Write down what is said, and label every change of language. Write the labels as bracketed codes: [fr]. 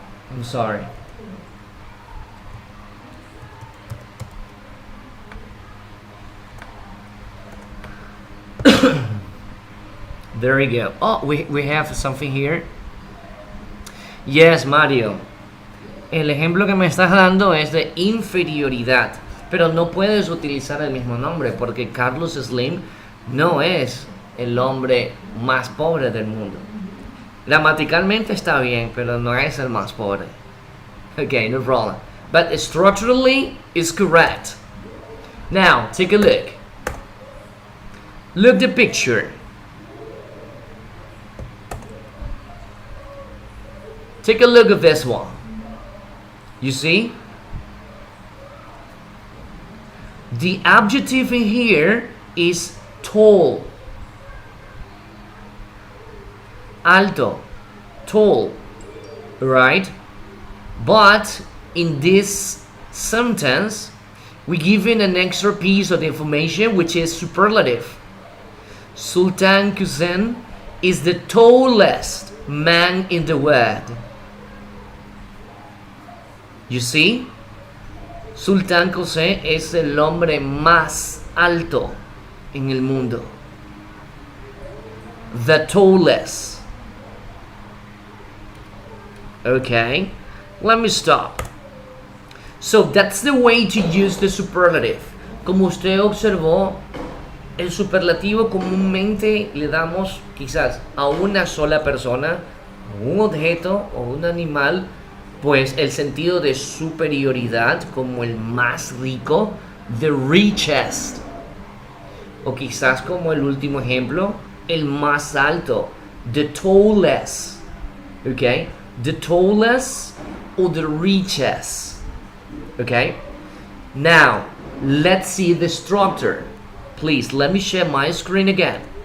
[en] I'm sorry. There we go. Oh, we have something here. Yes, Mario. [es] El ejemplo que me estás dando es de inferioridad, pero no puedes utilizar el mismo nombre porque Carlos Slim no es el hombre más pobre del mundo. Gramaticalmente está bien, pero no es el más pobre. [en] Okay, no problem. But structurally is correct. Now, take a look. Look the picture. Take a look at this one. You see? The adjective in here is tall. Alto. Tall. Right? But in this sentence, we given an extra piece of information which is superlative. Sultan Qasim is the tallest man in the world. You see? [es] Sultan Qasim es el hombre más alto en el mundo. [en] The tallest. Okay, let me stop. So that's the way to use the superlative. [es] Como usted observó, el superlativo comúnmente le damos quizás a una sola persona, un objeto o un animal, pues el sentido de superioridad, como el más rico, the richest. O quizás como el último ejemplo, el más alto, the tallest. [en] Okay, the tallest or the richest. Okay, now let's see the structure. Please let me share my screen again.